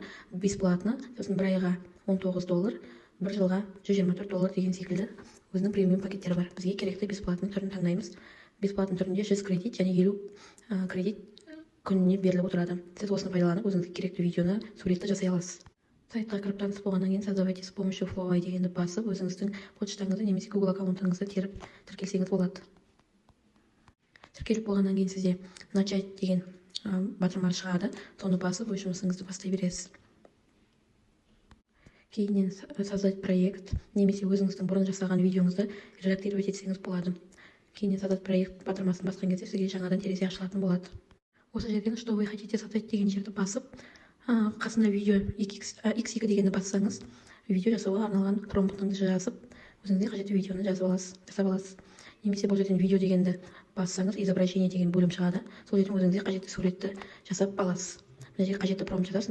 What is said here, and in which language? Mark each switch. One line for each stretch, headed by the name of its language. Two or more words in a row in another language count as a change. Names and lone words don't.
Kazakh: Бесплатно, сосын бір айға $19, бір жылға $124 деген секілді өзінің премиум пакеттері бар. Бізге керекті бесплатный түрін таңдаймыз. Бесплатный түрінде 100 кредит және 50 кредит күніне беріліп отырады. Сіз осыны пайдаланып, өзіңізге керекті видеоны, суретті жасай аласыз. Сайтқа кіріп таныс болғаннан кейін
Russian: создавайте с помощью Flowby
Kazakh: дегенді басып, өзіңіздің почтаңызды немесе Google аккаунтыңызды теріп тіркелсеңіз болады. Тіркеліп болғаннан кейін сізде начать деген батырма шығады. Соны басып, өз жұмысыңызды бастай бересіз. Кейіннен
Russian: создать проект
Kazakh: немесе өзіңіздің бұрын жасаған видеоңызды редактировать етсеңіз болады. Кейіннен
Russian: создать проект
Kazakh: батырмасын басқан кезде сізге жаңадан терезе ашылатын болады. Осы жерден
Russian: что вы хотите создать
Kazakh: деген жерді басып, қасында видео X2 дегенді бассаңыз, видео жасауға арналған промптыңды жазып, өзіңізге қажетті видеоны жасап аласыз. Немесе бұл жерден видео дегенді бассаңыз, изображение деген бөлім шығады. Сол жерден өзіңізге қажетті суретті жасап аласыз. Мына жерге қажетті промпт жазасыз.